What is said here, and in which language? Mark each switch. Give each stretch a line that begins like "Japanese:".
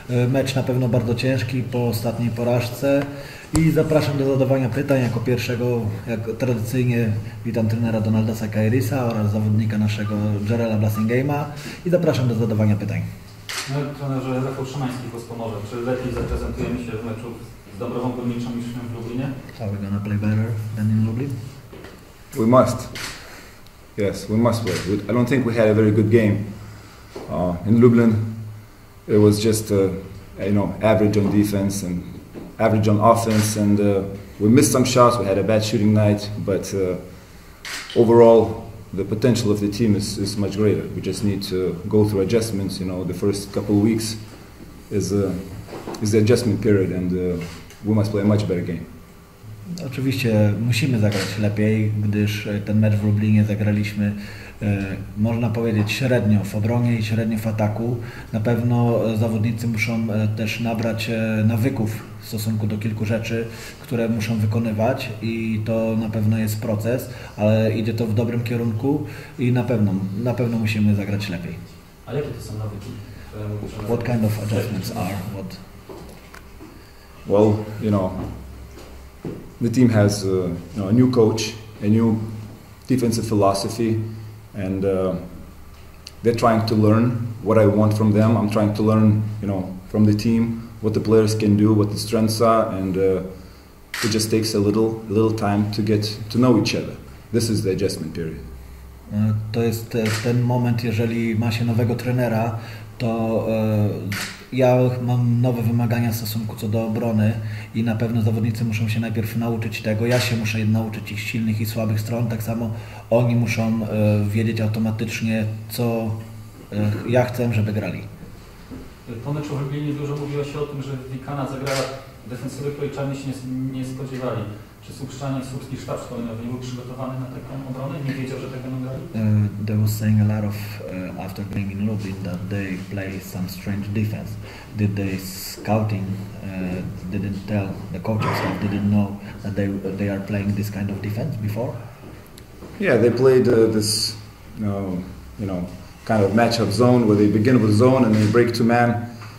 Polish: Mecz na pewno bardzo ciężki po ostatniej porażce i zapraszam do zadawania pytań. Jako pierwszego, jak tradycyjnie, witam trenera Donalda Sakairisa oraz zawodnika naszego Jarela Blassingame'a i zapraszam do zadawania pytań. No, trenerze Rafał Szymański głos pomoże. Czy lepiej zaprezentujemy się w meczu z Dąbrową Górniczą niż w Lublinie?
English: Are we gonna play better than in Lublin? We must. Yes, we must play. I don't think we had a very good game. In Lublin, it was just average on defense and average on offense, and we missed some shots. We had a bad shooting night, but overall, the potential of the team is much greater. We just need to go through adjustments. The first couple of weeks is the adjustment period, and we must play a much better game.
Polish: Oczywiście musimy zagrać lepiej, gdyż ten mecz w Lublinie zagraliśmy, można powiedzieć, średnio w obronie i średnio w ataku. Na pewno zawodnicy muszą też nabrać nawyków w stosunku do kilku rzeczy, które muszą wykonywać i to na pewno jest proces, ale idzie to w dobrym kierunku i na pewno musimy zagrać lepiej. A jakie to są nawyki?
English: What kind of adjustments are? Well, the team has a new coach, a new defensive philosophy, and they're trying to learn what I want from them. I'm trying to learn, from the team what the players can do, what the strengths are, and it just takes a little time to get to know each other. This is the adjustment period.
Polish: To jest ten moment, jeżeli ma się nowego trenera, to ja mam nowe wymagania w stosunku co do obrony i na pewno zawodnicy muszą się najpierw nauczyć tego. Ja się muszę nauczyć ich silnych i słabych stron, tak samo oni muszą wiedzieć automatycznie, co ja chcę, żeby grali. Po meczu w Lublinie dużo mówiło się o tym, że Wikana zagrała defensywy, której Czarni się nie spodziewali. Czy słupski sztab szkoleniowy nie był przygotowany na taką obronę? Nie wiedział, że tak będą grali?
English: They was saying a lot of after playing in Lublin that they play some strange defense. Did they scouting didn't tell the coaching staff didn't know that they are playing this kind of defense before? Yeah, they played this kind of matchup zone where they begin with zone and they break to man.